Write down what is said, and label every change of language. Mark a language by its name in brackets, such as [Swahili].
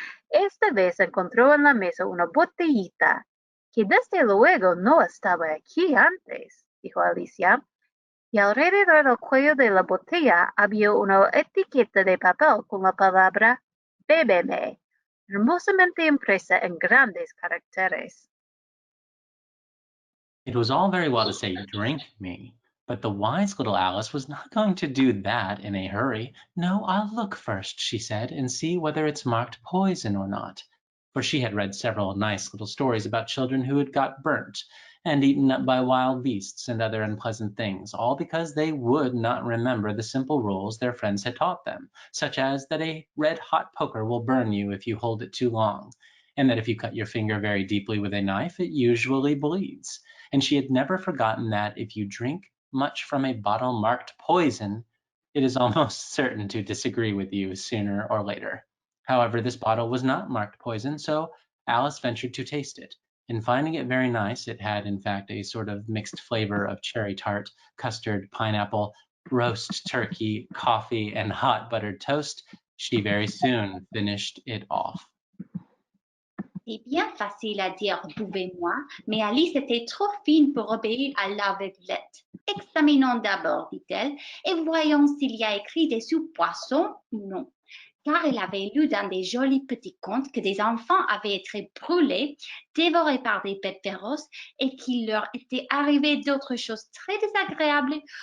[Spanish] Esta vez encontró en la mesa una botellita, que desde luego no estaba aquí antes, dijo Alicia, y alrededor del cuello de la botella había una etiqueta de papel con la palabra "Bébeme", hermosamente impresa en grandes caracteres. [English] It was all very well to say, "Drink me," But the wise little Alice was not going to do that in a hurry. "No, I'll look first," she said, "and see whether it's marked poison or not." For she had read several nice little stories about children who had got burnt and eaten up by wild beasts and other unpleasant things, all because they would not remember the simple rules their friends had taught them, such as that a red-hot poker will burn you if you hold it too long, and that if you cut your finger very deeply with a knife, it usually bleeds. And she had never forgotten that if you drink much from a bottle marked poison, it is almost certain to disagree with you sooner or later. However, this bottle was not marked poison, so Alice ventured to taste it. And finding it very nice, it had in fact a sort of mixed flavor of cherry tart, custard, pineapple, roast turkey, coffee, and hot buttered toast. She very soon finished it off. [French] C'est bien facile à dire buvez-moi, mais Alice était trop fine pour obéir à l'aveuglette. Examinons d'abord, dit-elle, et voyons s'il y a écrit dessous poisson ou non. Car elle avait lu dans des jolis petits contes que des enfants avaient été brûlés, dévorés par des bêtes féroces et qu'il leur était arrivé d'autres choses très désagréables.